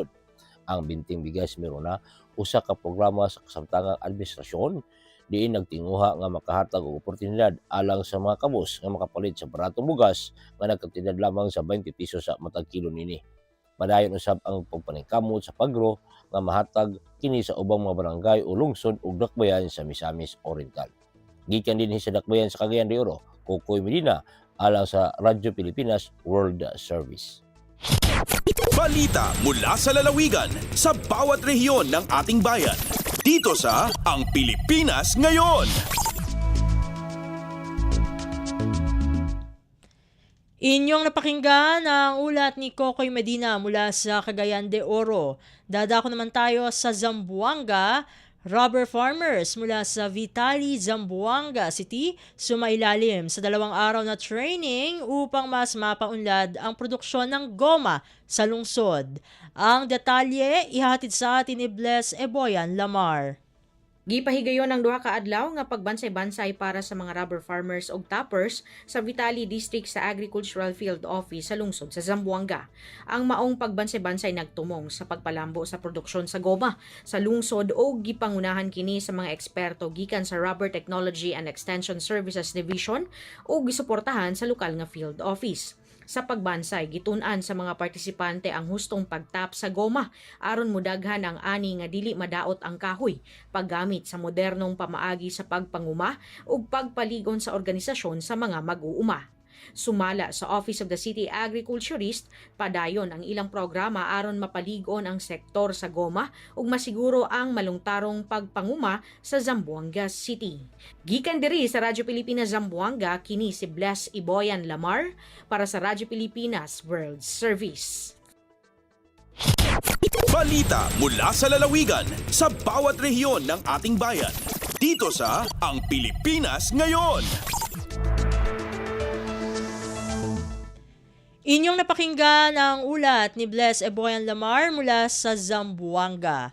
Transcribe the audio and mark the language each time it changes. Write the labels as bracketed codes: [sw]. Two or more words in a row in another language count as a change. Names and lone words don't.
[ceb] Ang Binting Bigas meron na usa ka programa sa kasamtangang administrasyon diin nagtinguha nga makahatag og oportunidad alang sa mga kabus nga makapalit sa baratong bugas nga nagkatindad lamang sa 20 piso sa matag kilo nini. Madayon usab ang pagpaningkamot sa pagro nga mahatag kini sa ubang mga barangay o lungsod ug dakbayan sa Misamis Oriental. Gikan din sa dakbayan sa Cagayan de Oro, Kokoy Medina alang sa Radyo Pilipinas World Service. [tl] Balita mula sa lalawigan sa bawat rehiyon ng ating bayan. Dito sa Ang Pilipinas Ngayon. Inyong napakinggan ang ulat ni Kokoy Medina mula sa Cagayan de Oro. Dadako naman tayo sa Zamboanga. [en] Rubber farmers [tl] mula sa Vitali, Zamboanga City sumailalim sa 2 araw na training upang mas mapaunlad ang produksyon ng goma sa lungsod. Ang detalye ihatid sa atin ni Bless Eboyan Lamar. [ceb] Gipahigayon ang 2 ka adlaw nga pagbansay-bansay para sa mga [en] rubber farmers [ceb] ug tappers sa Vitali District sa Agricultural Field Office sa lungsod sa Zamboanga. Ang maong pagbansay-bansay nagtumong sa pagpalambo sa produksyon sa goma sa lungsod o gipangunahan kini sa mga eksperto gikan sa Rubber Technology and Extension Services Division o gisuportahan sa lokal nga field office. Sa pagbansay, gitun-an sa mga partisipante ang hustong pagtap sa goma aron mudaghan ang ani nga dili madaot ang kahoy, paggamit sa modernong pamaagi sa pagpanguma ug pagpaligon sa organisasyon sa mga mag-uuma. Sumala sa Office of the City Agriculturist, padayon ang ilang programa aron mapaligon ang sektor sa goma ug masiguro ang malungtarong pagpanguma sa Zamboanga City. Gikan diri sa Radyo Pilipinas Zamboanga, kini si Bless Eboyan Lamar para sa Radyo Pilipinas World Service. [tl] Balita mula sa lalawigan sa bawat rehiyon ng ating bayan. Dito sa Ang Pilipinas Ngayon. Inyong napakinggan ang ulat ni Bless Eboyan Lamar mula sa Zamboanga.